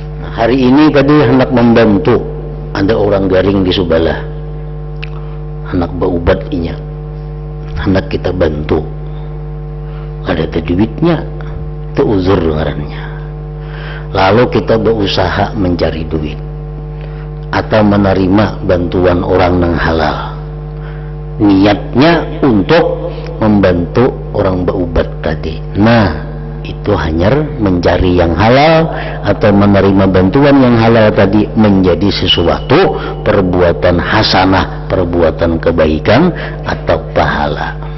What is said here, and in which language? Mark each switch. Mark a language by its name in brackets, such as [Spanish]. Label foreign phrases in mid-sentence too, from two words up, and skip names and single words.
[Banjar] hari ini tadi hendak membantu ada orang garing di Subala, hendak berobat inya, hendak kita bantu, ada duitnya, itu uzur ngarannya. [Indonesian] Lalu kita berusaha mencari duit atau menerima bantuan orang yang halal, niatnya untuk membantu orang berobat tadi. Nah, itu hanya mencari yang halal atau menerima bantuan yang halal tadi menjadi sesuatu perbuatan hasanah, perbuatan kebaikan atau pahala.